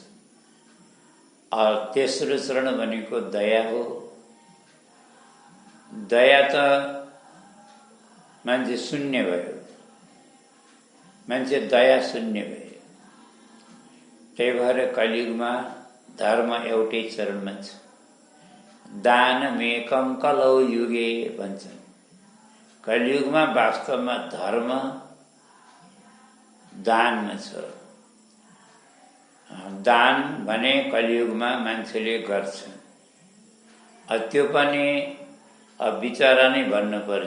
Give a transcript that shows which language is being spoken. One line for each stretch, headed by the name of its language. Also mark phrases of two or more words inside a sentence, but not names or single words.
Nepali: और तेस्रो चरण भनेको दया हो। दया त मान्छे शून्य भयो, मान्छे दया शून्य भयो। त्यही भएर कलियुगमा धर्म एउटै चरणमा छ।
Sanskrit: दानमेकं कलौ युगे भन्छन्।
Nepali: कलियुगमा वास्तवमा धर्म दानमा छ। दान भने कलियुगमा मान्छेले गर्छ। त्यो पनि विचारा नै भन्नुपर्छ।